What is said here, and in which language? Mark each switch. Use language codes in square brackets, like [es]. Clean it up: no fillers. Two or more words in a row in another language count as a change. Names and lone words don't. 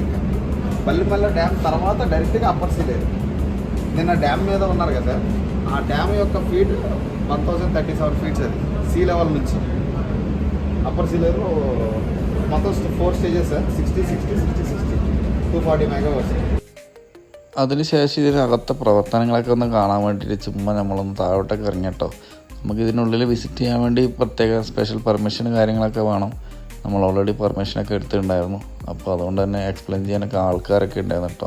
[te] ఇంకా బల్లిమల్ల డ్యామ్ తర్వాత డైరెక్ట్గా అప్పర్ సీలేరు. నిన్న డ్యామ్ మీద ఉన్నారు కదా, ఆ డ్యామ్ యొక్క ఫీట్ 1037 ఫీట్స్ అది [en] sea level [te] నుంచి. అప్పర్ సీలేరు మొత్తం 4 [en] stages sir. [te] 60 60 60 60 240 మెగావాట్స్. [ml] അതിനുശേഷം ഇതിനകത്തെ പ്രവർത്തനങ്ങളൊക്കെ ഒന്ന് കാണാൻ വേണ്ടിയിട്ട് ചുമ്മാ നമ്മളൊന്ന് താഴോട്ടൊക്കെ ഇറങ്ങിട്ടോ. നമുക്ക് ഇതിനുള്ളിൽ വിസിറ്റ് ചെയ്യാൻ വേണ്ടി പ്രത്യേക സ്പെഷ്യൽ പെർമിഷനും കാര്യങ്ങളൊക്കെ വേണം. നമ്മൾ ഓൾറെഡി പെർമിഷനൊക്കെ എടുത്തിട്ടുണ്ടായിരുന്നു. അപ്പോൾ അതുകൊണ്ട് തന്നെ എക്സ്പ്ലെയിൻ ചെയ്യാനൊക്കെ ആൾക്കാരൊക്കെ ഉണ്ടായിരുന്നു കേട്ടോ.